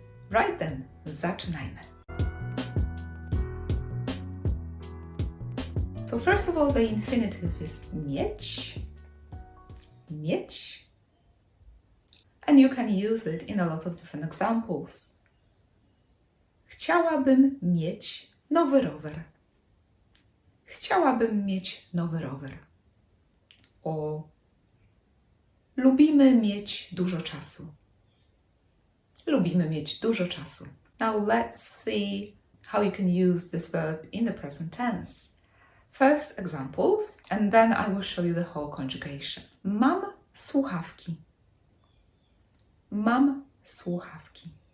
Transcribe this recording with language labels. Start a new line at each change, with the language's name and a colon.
English: Right then,
Polish: zaczynajmy.
English: So first of all, the infinitive is mieć. Mieć. And you can use it in a lot of different examples.
Polish: Chciałabym mieć nowy rower. Chciałabym mieć nowy rower. O, lubimy mieć dużo czasu. Lubimy mieć dużo czasu.
English: Now let's see how you can use this verb in the present tense. First examples, and then I will show you the whole conjugation.
Polish: Mam słuchawki. Mam słuchawki.